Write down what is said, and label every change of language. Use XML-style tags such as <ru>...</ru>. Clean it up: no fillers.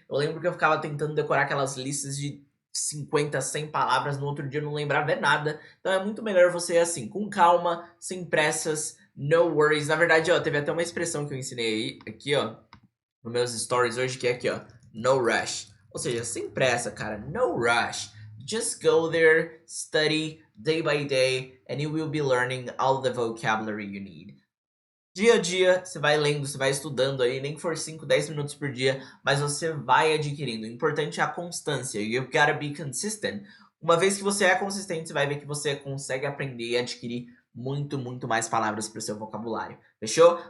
<pt>Eu lembro que eu ficava tentando decorar aquelas listas de 50, 100 palavras, no outro dia eu não lembrava nada. Então é muito melhor você ir assim, com calma, sem pressas, no worries. Na verdade, ó, teve até uma expressão que eu ensinei aí, aqui, ó, nos meus stories hoje, que é aqui, ó, no rush. Ou seja, sem pressa, cara, no rush.</pt> <en>Just go there, study day by day, and you will be learning all the vocabulary you need.</en> <pt>Dia a dia, você vai lendo, você vai estudando aí, nem que for 5, 10 minutos por dia, mas você vai adquirindo. O importante é a constância. You've gotta be consistent. Uma vez que você é consistente, você vai ver que você consegue aprender e adquirir muito, muito mais palavras para o seu vocabulário. Fechou?</pt>